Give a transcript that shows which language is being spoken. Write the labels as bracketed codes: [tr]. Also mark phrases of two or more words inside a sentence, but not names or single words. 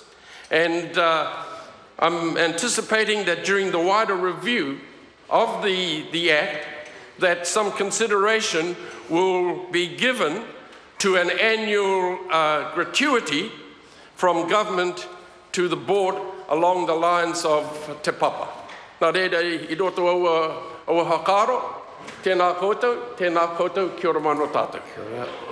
[en] And I'm anticipating that during the wider review of the Act, that some consideration will be given to an annual gratuity from government to the board along the lines of Te Papa. [mi] Nā reira I roto au hakaro, Tēnā koutou, kia ora mano tātou. Kia ora.